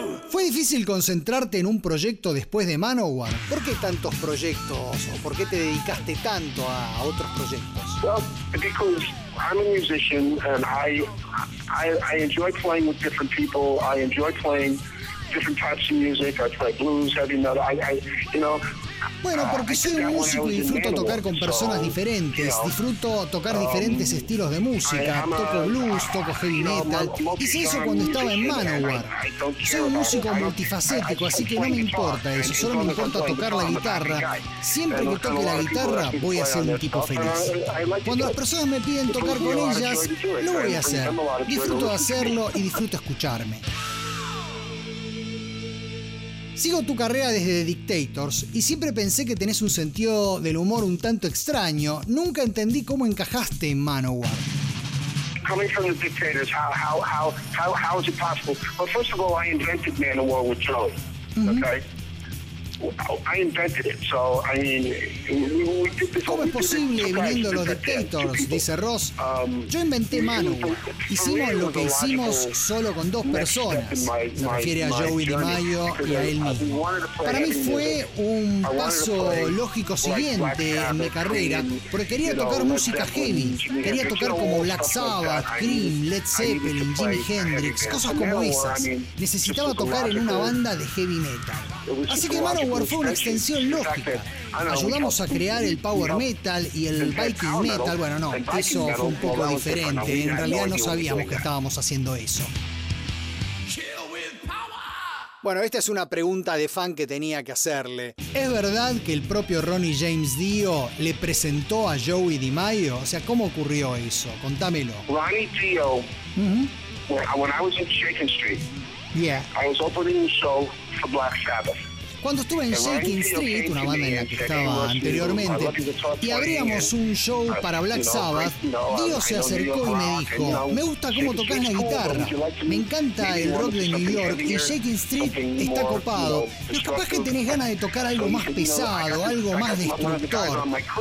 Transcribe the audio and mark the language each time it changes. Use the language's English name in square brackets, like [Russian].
[Spanish] ¿Fue difícil concentrarte en un proyecto después de Manowar? ¿Por qué tantos proyectos o por qué te dedicaste tanto a otros proyectos? [English] I'm a musician and I enjoy playing with different people. I enjoy playing different types of music. I play blues, heavy metal. [Spanish] Bueno, porque soy un músico y disfruto tocar con personas diferentes, disfruto tocar diferentes estilos de música, toco blues, toco heavy metal, hice eso cuando estaba en Manowar. Soy un músico multifacético, así que no me importa eso, solo me importa tocar la guitarra. Siempre que toque la guitarra, voy a ser un tipo feliz. Cuando las personas me piden tocar con ellas, lo voy a hacer. Disfruto de hacerlo y disfruto escucharme. Sigo tu carrera desde The Dictators y siempre pensé que tenés un sentido del humor un tanto extraño. Nunca entendí cómo encajaste en Manowar. [English] Coming from The Dictators, how is it possible? Well, first of all, I invented Manowar with Joey. Okay. I invented it, so I mean, we did this. [Spanish] ¿Cómo es posible, viniendo los Dictators, dice Ross? Yo inventé Manowar. Hicimos lo que hicimos solo con dos personas. Se refiere a Joey DiMaggio y a él mismo. Para mí fue un paso lógico siguiente en mi carrera, porque quería tocar música heavy. Quería tocar como Black Sabbath, Cream, Led Zeppelin, Jimi Hendrix, cosas como esas. Necesitaba tocar en una banda de heavy metal. Así que Manowar fue una extensión lógica. Ayudamos a crear el power metal y el biking metal. Bueno, no, eso fue un poco diferente. En realidad no sabíamos que estábamos haciendo eso. Bueno, esta es una pregunta de fan que tenía que hacerle. ¿Es verdad que el propio Ronnie James Dio le presentó a Joey DiMaggio? O sea, ¿cómo ocurrió eso? Contámelo. [English] Ronnie Dio, I was opening the show for Black Sabbath. [Spanish] Cuando estuve en Shaking Street, una banda en la que estaba anteriormente, y abríamos un show para Black Sabbath, Dio se acercó y me dijo: me gusta cómo tocas la guitarra, me encanta el rock de New York, y Shaking Street está copado, y capaz que tenés ganas de tocar algo más pesado, algo más destructor.